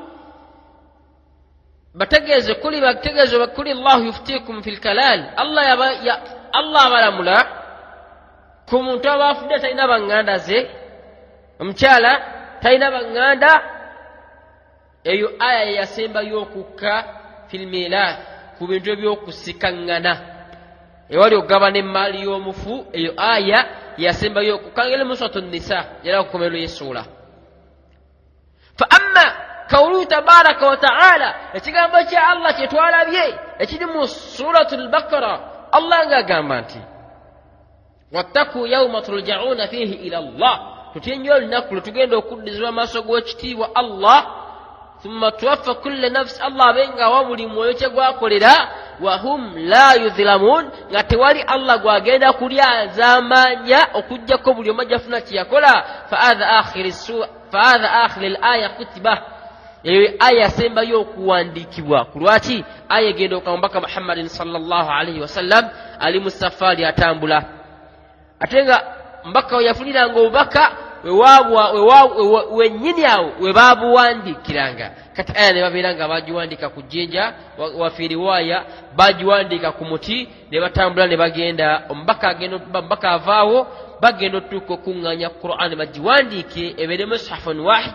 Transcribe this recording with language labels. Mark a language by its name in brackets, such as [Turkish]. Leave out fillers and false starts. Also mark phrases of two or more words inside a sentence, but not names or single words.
[Ganda] bategeeze kuli, bategeeze kuli [Arabic] الله يفتيكم في الكلالة, [Ganda] Allah abalamula ku muntu aba afudde talina baŋŋanda ze, omukyala talina baŋŋanda. Eyo aya yasembayo okukka [Arabic] في الميراث, [Ganda] ku bintu ebyokusikaŋŋana ewali okugabana emmaali y'omufu. Eyo aya yasembayo okukangera mu [Arabic] سورة النساء [Ganda] era kukomerero y'essuula. [Arabic] فأما قوله تبارك وتعالى, [Ganda] ekigambo kya Allah kye twalabye ekiri mu [Arabic] سورة البقرة, [Ganda] Allah ng'agamba nti [Arabic] واتقوا يوما ترجعون فيه إلى الله, [Ganda] tutye nnyo olunaku lwe tugenda okuddizibwa amaaso g'ekitiibwa Allah, [Arabic] ثم توفى كل نفس, [Ganda] Allah abenga wa buli mwoyo kye gwakolera, [Arabic] وهم لا يظلمون, [Ganda] nga tewali Allah gwagenda kulyazaamanya okuggyako buli omu ajjafuna kye yakola. [Arabic] فهذا آخر الآية كتب, [Ganda] eyo aya yasembayo okuwandiikibwa. Ku lwaki? Aya egenda okamba mbaka [Arabic] محمد صلى الله عليه وسلم [Ganda] ali mu safaari atambula, ate nga mbaka we yafuniranga obubaka wennyini awo we baabuwandiikiranga. Kati aya ne babeera nga bagiwandiika ku jjinja, [Arabic] وفي رواية [Ganda] bagiwandiika ku muti, ne batambula ne bagenda, omubaka avaawo bagenda otuuka okuŋŋaanya Qur'an bagiwandiike ebeere [Arabic] مصحف واحد.